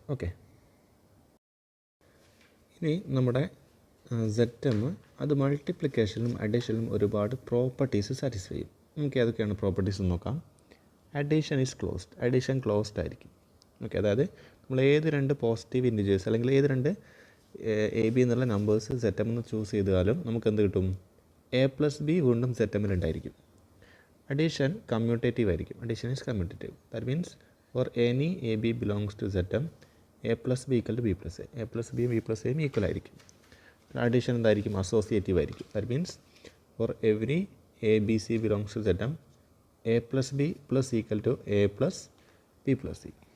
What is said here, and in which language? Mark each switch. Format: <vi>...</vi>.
<ml>Okay, ഇനി നമ്മുടെ ZM അത് മൾട്ടിപ്ലിക്കേഷനിലും അഡീഷനിലും ഒരുപാട് പ്രോപ്പർട്ടീസ് സാറ്റിസ്ഫൈ ചെയ്യും. നമുക്ക് ഏതൊക്കെയാണ് പ്രോപ്പർട്ടീസ് എന്ന് നോക്കാം.</ml> <en>Addition is closed.</en> <ml>Addition closed ആയിരിക്കും. ഓക്കെ, അതായത് നമ്മൾ ഏത് രണ്ട് പോസിറ്റീവ് ഇൻറ്റിജേഴ്സ് അല്ലെങ്കിൽ ഏത് രണ്ട് AB എന്നുള്ള നമ്പേഴ്സ് ZM എന്ന് ചൂസ് ചെയ്താലും നമുക്ക് എന്ത് കിട്ടും? A + B വീണ്ടും ZM ഉണ്ടായിരിക്കും. അഡീഷൻ കമ്മ്യൂട്ടേറ്റീവ് ആയിരിക്കും.</ml> <en>Addition is commutative. That means for any AB belongs to ZM A + B = B + A.</en> <ml>A + B B + A equal ആയിരിക്കും. അഡീഷൻ എന്തായിരിക്കും? അസോസിയേറ്റീവ് ആയിരിക്കും.</ml> <en>That means for every ABC belongs to ZM A + B + = A + B + C.</en>